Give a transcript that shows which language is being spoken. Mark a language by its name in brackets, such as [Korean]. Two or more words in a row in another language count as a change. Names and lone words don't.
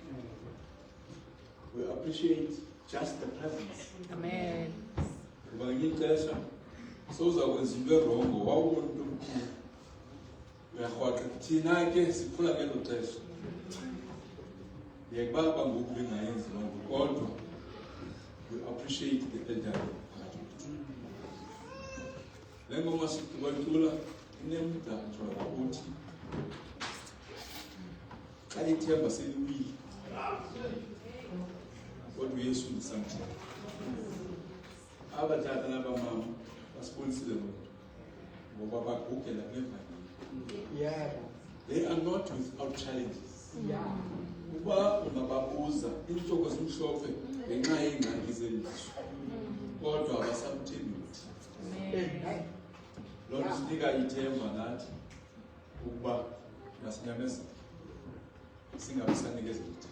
[English] We appreciate just the presence. Amen. [Xhosa] Kuba ngixesha sowuzakwenza into erongo wawubona umuntu omkhulu uyarhwaxa thina ke siphula ngelo xesha. Yekubaba ngoku bengayenzi lonto kodwa [English] we appreciate the elderly. [Xhosa] Le ngoma sikwacula inemdanjwa ukuthi xa ithemba seliwile kodwa uYesu ndisamthemba. Abatata nabamama basibonisile lonto ngoba bagugela kule. [English] They are not without challenges. [Xhosa] Uba ungababuza intoko zimhlophe ngenxa yeengxaki zelizwe kodwa abasamthembi uThixo. Loo nto sinika ithemba nathi ukuba masinyamezele singabe sanikezela ithemba.